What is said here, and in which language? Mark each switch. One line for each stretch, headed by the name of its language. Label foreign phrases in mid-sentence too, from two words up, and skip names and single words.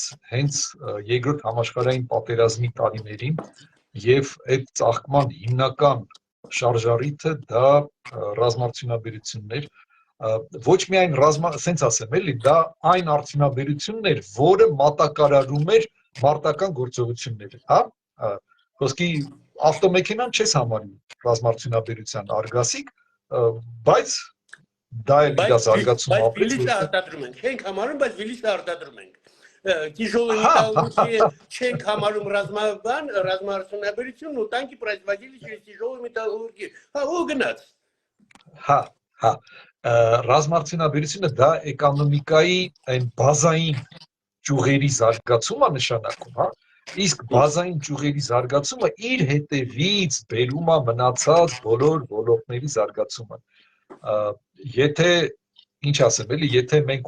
Armenian: հենց երկրորդ համաշխարհային պատերազմի տարիներին եւ այդ ծաղկման հիմնական շարժառիթը դա ռազմաարդյունաբերությունն էր, ոչ միայն սենց ասեմ էլի, դա այն արդյունաբերությունն էր, որը մատակարարում էր մարտական գործողությունները, հա, խոսքի ավտոմեքենան չես համարում ռազմաարդյունաբերության արգասիկ, բայց դա էլ իր զարգացումը ապրեց, Վիլիսը արտադրում ենք, չենք համարում, բայց վիլիսը արտադրում ենք։
Russian: Тяжелый металл
Armenian: չենք համարում ռազմաարդյունաբերություն, ու տանկի
Russian: производили через тяжелую металлургию։
Armenian: Հա, ու գնաց։ Հա, ռազմաարդյունաբերությունը դա էկոնոմիկայի այն բազային ճյուղերի զարգացումը նշանակում, հա։ Իսկ բազային ճյուղերի զարգացումը իր հետևից բերում է մնացած բոլոր ոլորտների զարգացումը։ Եթե ինչ ասեմ, էլի, եթե մենք